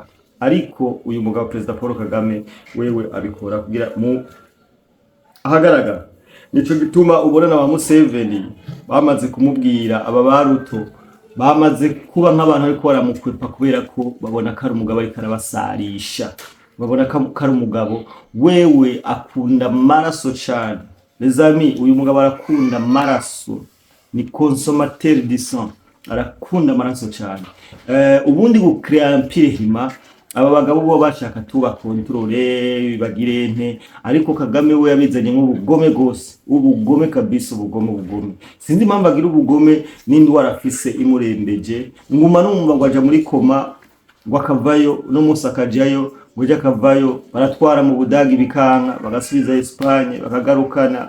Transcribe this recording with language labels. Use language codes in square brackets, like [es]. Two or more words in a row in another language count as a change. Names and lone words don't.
[rn] Ariko uyu mugabo Perezida Paul Kagame wewe abikora kugira mu ahagaragara. Nico gituma ubona na ba Museveni bamaze kumubwira, aba baruto bamaze kuba nk'abantu ariko baramukwepa, kubera ko babona ko ari umugabo ariko arabasarisha, babona ko ari umugabo wewe akunda maraso cyane. [fr] Les amis, [rn] uyu mugabo arakunda maraso, ni [fr] consommateur de sang, [rn] arakunda maraso cyane. Ubundi gukrea Empire Hima, aba bagabo bo bashaka tuba controle bagire nte, ariko Kagame we yabizanye nk'ubugome gose, ubugome kabisa, ubugome. Sinzi impamvu agira ubugome, n'indwara afise imurembeje, nguma numva ngo aja muri koma, ngo akavayo no musakajayo, ngo akavayo baratwara mu Budagi bikanka, bagasubiza Espagne bakagarukana.